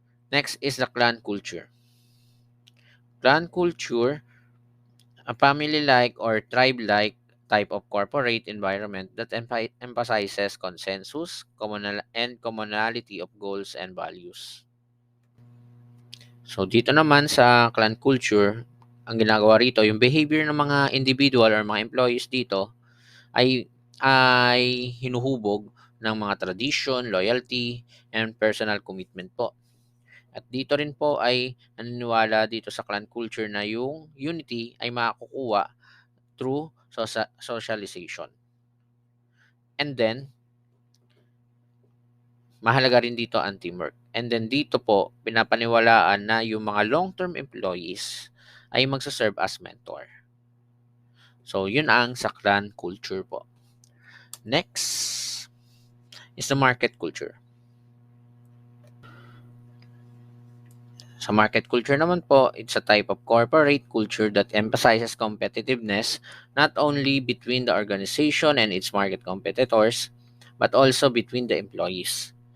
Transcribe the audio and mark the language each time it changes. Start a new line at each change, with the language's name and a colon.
English: Next is the clan culture. Clan culture, a family-like or tribe-like type of corporate environment that emphasizes consensus, commonality of goals and values.
Filipino: So dito naman sa clan culture, ang ginagawa rito, yung behavior ng mga individual or mga employees dito ay hinuhubog ng mga tradition, loyalty,
English: and personal commitment
Filipino: po. At dito rin po ay naniniwala dito sa clan culture na yung unity ay makakukuha through socialization. And then, mahalaga rin dito ang teamwork. And then dito po, pinapaniwalaan na yung mga long-term employees ay magsaserve as mentor. So, yun ang saklan culture po.
English: Next is the market culture.
Filipino: Sa market culture naman po,
English: it's a type of corporate culture that emphasizes competitiveness not only between the organization and its market competitors, but also between the employees.